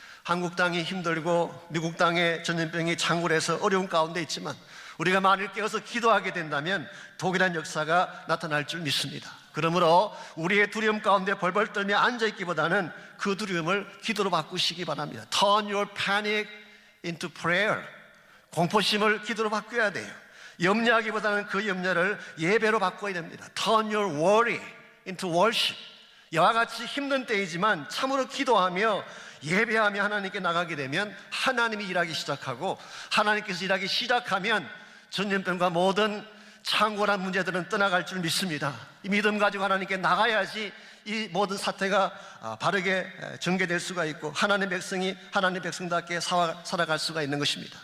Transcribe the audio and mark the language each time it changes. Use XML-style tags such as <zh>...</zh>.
<ko>한국 땅이 힘들고 미국 땅에 전염병이 창궐해서 어려운 가운데 있지만 우리가 만일 깨어서 기도하게 된다면 동일한 역사가 나타날 줄 믿습니다. 그러므로 우리의 두려움 가운데 벌벌 떨며 앉아있기보다는 그 두려움을 기도로 바꾸시기 바랍니다.</ko> <en>Turn your panic into prayer.</en> <ko>공포심을 기도로 바꿔야 돼요. 염려하기보다는 그 염려를 예배로 바꿔야 됩니다.</ko> <en>Turn your worry into worship.</en> <ko>이와 같이 힘든 때이지만 참으로 기도하며 예배하며 하나님께 나가게 되면 하나님이 일하기 시작하고, 하나님께서 일하기 시작하면 전염병과 모든 창궐한 문제들은 떠나갈 줄 믿습니다. 이 믿음 가지고 하나님께 나가야지 이 모든 사태가 바르게 전개될 수가 있고 하나님의 백성이 하나님의 백성답게 살아갈 수가 있는 것입니다.</ko>